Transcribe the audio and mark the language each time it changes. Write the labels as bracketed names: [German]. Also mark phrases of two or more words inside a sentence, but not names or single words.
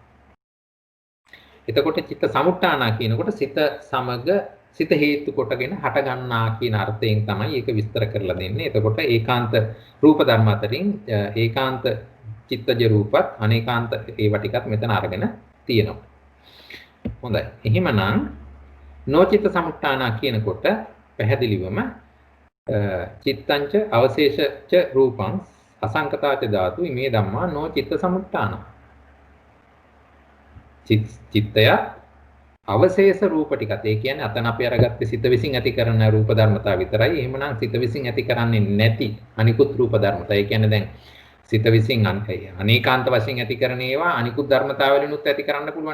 [Sinhala] එතකොට [Pali] චිත්ත සමුට්ඨානා [Sinhala] කියනකොට සිත සමග සිත හේතු කොටගෙන හට ගන්නා කියන අර්ථයෙන් තමයි ඒක විස්තර කරලා දෙන්නේ. එතකොට ඒකාන්ත රූප ධර්ම අතරින් ඒකාන්ත චිත්තජ රූපත් අනේකාන්ත ඒවා ටිකත් මෙතන අරගෙන තියෙනවා. හොඳයි. එහෙමනම් [Pali] නොචිත්ත සමුට්ඨානා [Sinhala] කියනකොට පැහැදිලිවම [Pali] චිත්තංච අවශේෂච රූපං අසංකතාච ධාතු ඉමේ ධම්මා නොචිත්ත සමුට්ඨාන. [Sinhala] චිත්තය අවශේෂ රූප ටිකත් ඒ කියන්නේ අතන අපි අරගත්තේ සිත විසින් ඇති කරන රූප ධර්මතා විතරයි. එහෙමනම් සිත විසින් ඇති කරන්නේ නැති අනිකුත් රූප ධර්මතා. ඒ කියන්නේ දැන් සිත විසින් අනේකාන්ත වශයෙන් ඇති කරන ඒවා අනිකුත් ධර්මතාවලිනුත් ඇති කරන්න පුළුවන්.